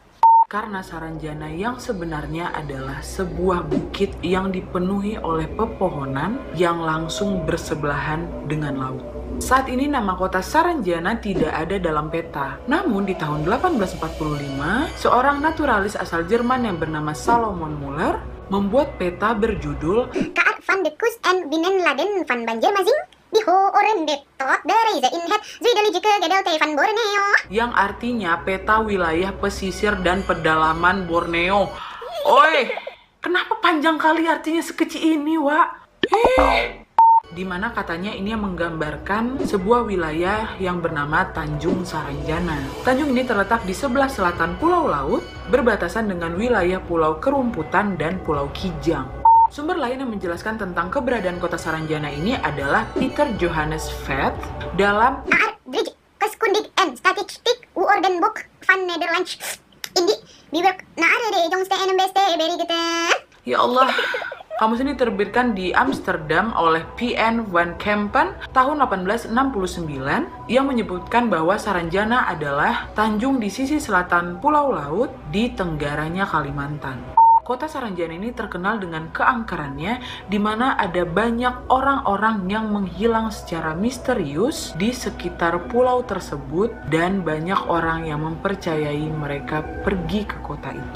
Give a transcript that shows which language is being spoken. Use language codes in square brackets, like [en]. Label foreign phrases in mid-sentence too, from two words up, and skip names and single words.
[id] Karena Saranjana yang sebenarnya adalah sebuah bukit yang dipenuhi oleh pepohonan yang langsung bersebelahan dengan laut. Saat ini nama kota Saranjana tidak ada dalam peta. Namun di tahun 1845, seorang naturalis asal Jerman yang bernama Salomon Muller membuat peta berjudul [nl] Kaart van de Kust en Binnenladen van Banjarmasin di Hoorn de Tot de Reize in het Zuidelijke Gedeelte van Borneo, [id] yang artinya peta wilayah pesisir dan pedalaman Borneo. Oi, kenapa panjang kali artinya sekecil ini, Wak? Dimana katanya ini yang menggambarkan sebuah wilayah yang bernama Tanjung Saranjana. Tanjung ini terletak di sebelah selatan Pulau Laut, berbatasan dengan wilayah Pulau Kerumputan dan Pulau Kijang. Sumber lain yang menjelaskan tentang keberadaan kota Saranjana ini adalah Peter Johannes Vet dalam [nl] Aardrijkskundig en Statistiek Woordenboek van Nederland. Indi Biwerk naar de jongste en beste berigten. [id] Ya Allah, kamus ini diterbitkan di Amsterdam oleh P.N. van Kempen tahun 1869 yang menyebutkan bahwa Saranjana adalah tanjung di sisi selatan Pulau Laut di tenggaranya Kalimantan. Kota Saranjana ini terkenal dengan keangkerannya, di mana ada banyak orang-orang yang menghilang secara misterius di sekitar pulau tersebut dan banyak orang yang mempercayai mereka pergi ke kota itu.